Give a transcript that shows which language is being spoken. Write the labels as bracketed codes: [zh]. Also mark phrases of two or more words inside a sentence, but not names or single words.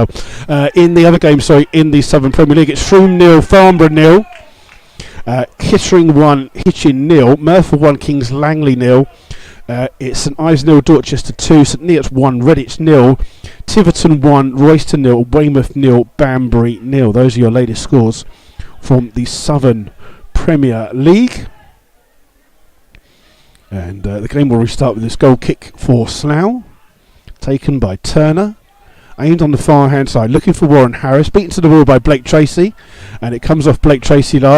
[en] In the other game, in the Southern Premier League, it's Shroom 0, Farnborough 0, Kittering 1, Hitchin 0, Merthyr 1, Kings Langley 0. It's St Ives 0, Dorchester 2, St Neots 1, Redditch 0, Tiverton 1, Royston 0, Weymouth 0, Banbury 0. Those are your latest scores from the Southern Premier League. And the game will restart with this goal kick for Slough, taken by Turner, aimed on the far hand side, looking for Warren Harris, beaten to the ball by Blake Tracy, and it comes off Blake Tracy last.